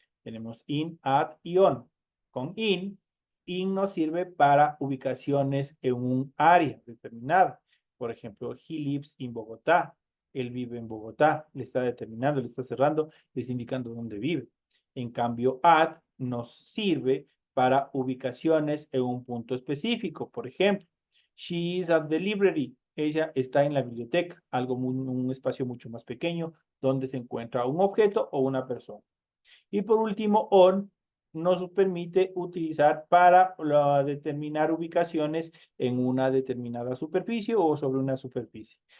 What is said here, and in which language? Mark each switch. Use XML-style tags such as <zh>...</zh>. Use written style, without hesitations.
<es>Tenemos in, at y on. Con in nos sirve para ubicaciones en un área determinada. Por ejemplo,</es> <en>he lives in Bogotá.</en> <es>Él vive en Bogotá. Le está determinando, le está cerrando, le está indicando dónde vive. En cambio, at nos sirve para ubicaciones en un punto específico. Por ejemplo,</es> <en>she is at the library.</en> <es>Ella está en la biblioteca, un espacio mucho más pequeño donde se encuentra un objeto o una persona. Y por último, on nos permite utilizar para determinar ubicaciones en una determinada superficie o sobre una superficie.</es>